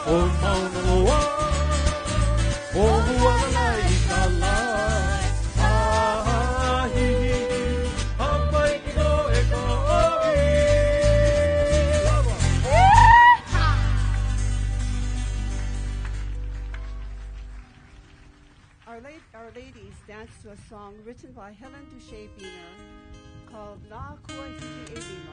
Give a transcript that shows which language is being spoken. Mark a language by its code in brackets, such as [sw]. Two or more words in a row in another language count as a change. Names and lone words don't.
[haw] Mauna Loa, Oʻahu ala I ka lai. Ahihi, hapai no e ka oi. [en] Our ladies danced to a song written by Helen Duche Biener called Na Kua Hiki E Lima.